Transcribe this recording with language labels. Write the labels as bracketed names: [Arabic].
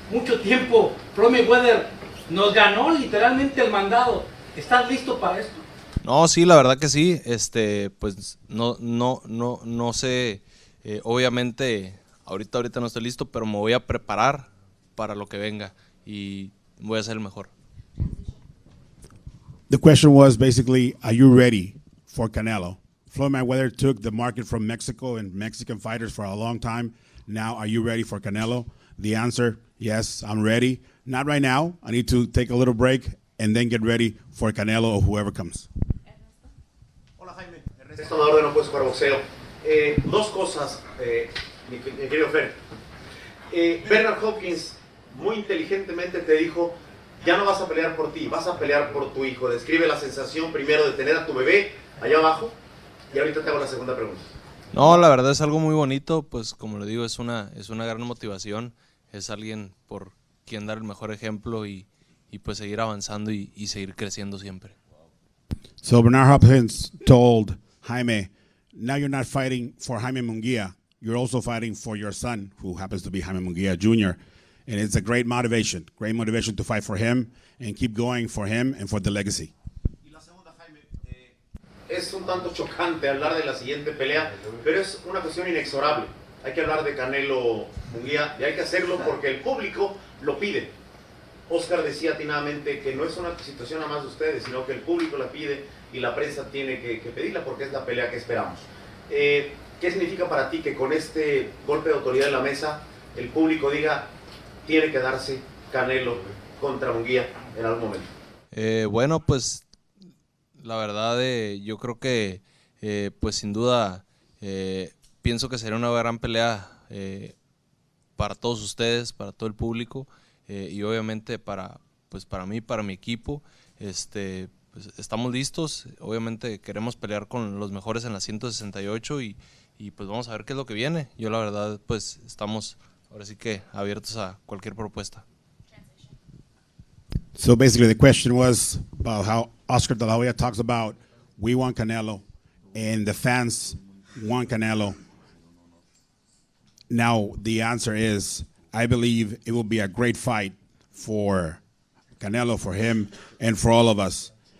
[Spanish] Mucho tiempo, Floyd Mayweather nos ganó literalmente el mandado. ¿Estás listo para esto? No, sí, la verdad que sí. Pues no sé. Obviamente, ahorita no estoy listo, pero me voy a preparar para lo que venga y voy a ser el mejor. [English] The question was basically, are you ready for Canelo? Floyd Mayweather took the market from Mexico and Mexican fighters for a long time. Now, are you ready for Canelo? The answer, yes, I'm ready. Not right now. I need to take a little break and then get ready for Canelo or whoever comes. [Spanish] Hola Jaime, Ernesto Amador de No Puedes Jugar Boxeo. Dos cosas, mi querido Fer. Bernard Hopkins muy inteligentemente te dijo, ya no vas a pelear por ti, vas a pelear por tu hijo. Describe la sensación primero de tener a tu bebé allá abajo y ahorita te hago la segunda pregunta. No, la verdad es algo muy bonito, pues como le digo, es una gran motivación, es alguien por quien dar el mejor ejemplo y pues seguir avanzando y seguir creciendo siempre. [English] So Bernard Hopkins told Jaime, now you're not fighting for Jaime Munguia, you're also fighting for your son, who happens to be Jaime Munguia Jr., and it's a great motivation to fight for him and keep going for him and for the legacy. [Spanish] Es un tanto chocante hablar de la siguiente pelea, pero es una cuestión inexorable. Hay que hablar de Canelo Munguía y hay que hacerlo porque el público lo pide. Oscar decía atinadamente que no es una situación nada más de ustedes, sino que el público la pide y la prensa tiene que pedirla porque es la pelea que esperamos. ¿Qué significa para ti que con este golpe de autoridad en la mesa el público diga tiene que darse Canelo contra Munguía en algún momento? Bueno, pues la verdad yo creo que pues sin duda pienso que sería una gran pelea para todos ustedes, para todo el público y obviamente para mí, para mi equipo. Pues estamos listos, obviamente queremos pelear con los mejores en la 168 y pues vamos a ver qué es lo que viene. Yo la verdad pues estamos ahora sí que abiertos a cualquier propuesta. [English] So basically the question was about how Oscar De La Hoya talks about we want Canelo and the fans want Canelo. Now the answer is I believe it will be a great fight for Canelo, for him, and for all of us.